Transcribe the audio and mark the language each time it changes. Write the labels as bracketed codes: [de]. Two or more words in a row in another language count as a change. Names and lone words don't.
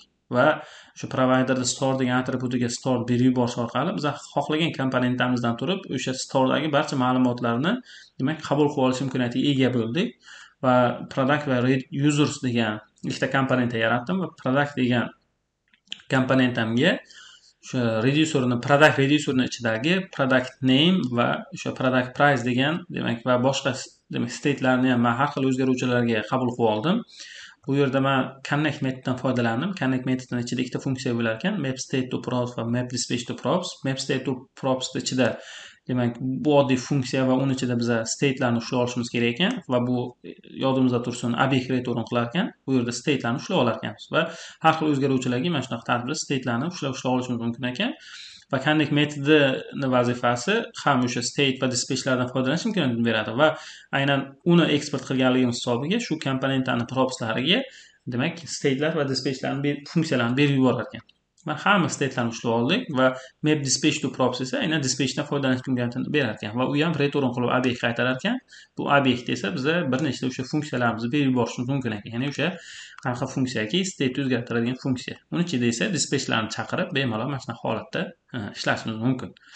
[uz] Va shu providerda store degan atributiga store berib yuborish orqali biz xohlagan komponentimizdan turib o'sha storedagi barcha ma'lumotlarni demak qabul qilib olish imkoniyatiga ega bo'ldik. Va product va users degan ikkita komponent yaratdim va product degan komponentimga o'sha product reducerni ichidagi product name va o'sha product price degan demak va boshqa demak state'larni ham men har xil o'zgaruvchilarga qabul qilib oldim. Bu yerda men connect metodidan foydalandim. Connect metodining ichida ikkita funksiya bo'lar ekan, map state to props va map dispatch to props. Map state to props ichida demak bu oddiy funksiya va uni ichida biz state'larni ushlab olishimiz kerak ekan va bu yodimizda tursin obyekt return qilar ekan. Bu yerda state'larni ushlab olar ekanmiz va har xil o'zgaruvchilarga mana shunaqa tartibda state'larni ushlab olishimiz mumkin ekan. Va connect metodini vazifasi ham o'sha state va dispatchlardan foydalanish imkoniyatini beradi va aynan uni eksport qilganligimiz hisobiga shu komponentlarni propslariga demak state'lar va dispatchlarni funksiyalarni berib yuborar ekan. Va hamma state'larni ushlab oldik va map dispatch to props esa aynan dispatchdan foydalanish imkoniyatini berar ekan va u ham return qilib obyekt qaytarar ekan. Bu obyekt esa biza bir nechta o'sha funksiyalarimizni berib yuborishimiz mumkin ekan. Ya'ni o'sha qanaqa funksiyaki state o'zgartiradigan funksiya. Uning ichida esa dispatchlarni chaqirib bemalol mana shunaqa holatda ishlashimiz mumkin.